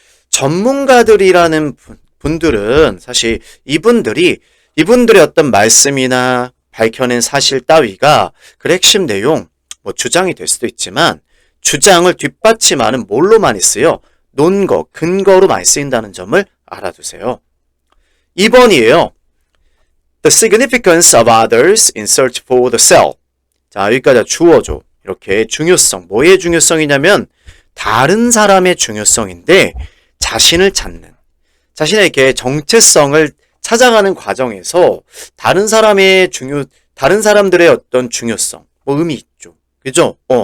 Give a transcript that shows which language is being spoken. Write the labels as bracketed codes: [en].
[ko] 전문가들이라는 분들은 사실 이분들의 어떤 말씀이나 밝혀낸 사실 따위가 그 핵심 내용, 주장이 될 수도 있지만, 주장을 뒷받침하는 뭘로 많이 쓰여? 논거, 근거로 많이 쓰인다는 점을 알아두세요. 2번이에요. [en] The significance of others in search for the self. [ko] 자, 여기까지 주어줘. 이렇게 중요성. 뭐의 중요성이냐면 다른 사람의 중요성인데 자신을 찾는. 자신의 이렇게 정체성을 찾아가는 과정에서 다른 사람들의 어떤 중요성, 의미 있죠. 그죠?